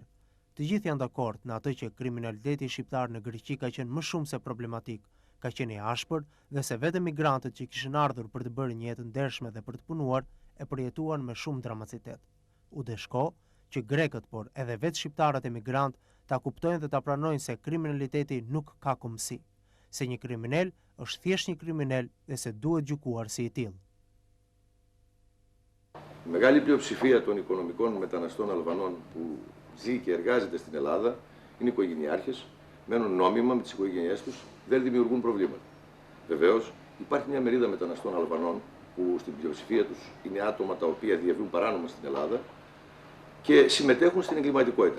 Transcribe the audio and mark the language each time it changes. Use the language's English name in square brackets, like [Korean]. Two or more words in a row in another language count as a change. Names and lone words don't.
[Albanian] Të gjithë janë dakord në atë që kriminaliteti shqiptar në Greqi ka qenë më shumë se problematik, ka qenë i ashpër dhe se vetëm migrantët që kishin ardhur për të bërë një jetë ndershme dhe për të punuar e përjetuan me shumë dramacitet. U deshko që grekët, por edhe vetë shqiptarët emigrant, ta kuptojnë dhe ta pranojnë se kriminaliteti nuk ka komësi, se një kriminal është thjesht një kriminal dhe se duhet gjykuar si i tillë. [Greek] Η μεγάλη πλειοψηφία των οικονομικών μεταναστών Αλβανών που ζει και εργάζεται στην Ελλάδα είναι οικογενειάρχες, μένουν νόμιμα με τις οικογένειές τους, δεν δημιουργούν προβλήματα. Βεβαίως, υπάρχει μια μερίδα μεταναστών Αλβανών που στην πλειοψηφία τους είναι άτομα τα οποία διαβιούν παράνομα στην Ελλάδα και συμμετέχουν στην εγκληματικότητα.